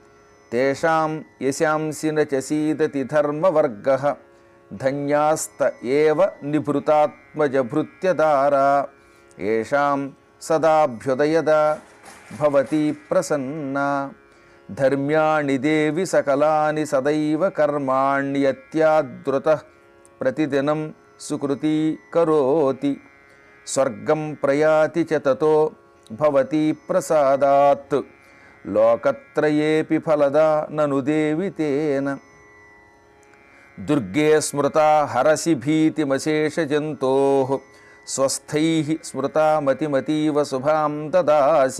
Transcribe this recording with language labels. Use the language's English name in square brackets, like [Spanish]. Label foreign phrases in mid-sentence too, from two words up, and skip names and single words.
[Sanskrit] यशांसि न च सीदति धर्मवर्गः धन्यास्त एव निभृतात्मजभृत्यदारा येषां सदाभ्युदयदा भवती प्रसन्ना धर्म्याणि देवि सकलानि सदैव कर्माण्यत्याद्रुतः ప్రతిదినం సుకృతీ కరోతి స్వర్గం ప్రయాతి చ తతో భవతి ప్రసాదాత్ లోకత్రయేపి ఫలదా నను దేవి తేన దుర్గే స్మృతా హరసి భీతిమశేషజంతోః స్వస్థైః స్మృతా మతిమతీవ శుభాం దదాసి